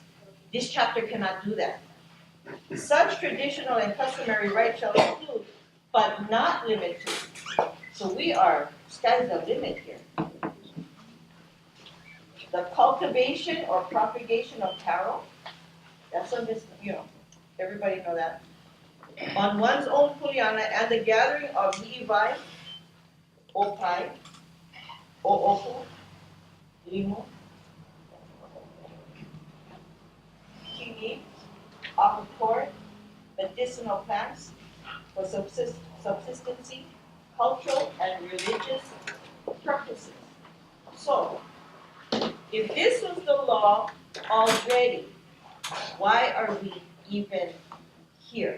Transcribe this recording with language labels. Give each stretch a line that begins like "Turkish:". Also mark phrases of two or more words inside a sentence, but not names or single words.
English: This chapter cannot do that. Such traditional and customary rights shall include, but not limit to. So we are, sky's the limit here. The cultivation or propagation of taro, that's on this, everybody know that. On one's own kuleana and the gathering of
Hawaiian: hi'iwai, opai, o'oku, limu,
English: kiwi, aquaport, medicinal plants for subsistency, cultural and religious purposes. So, if this was the law already, why are we even here?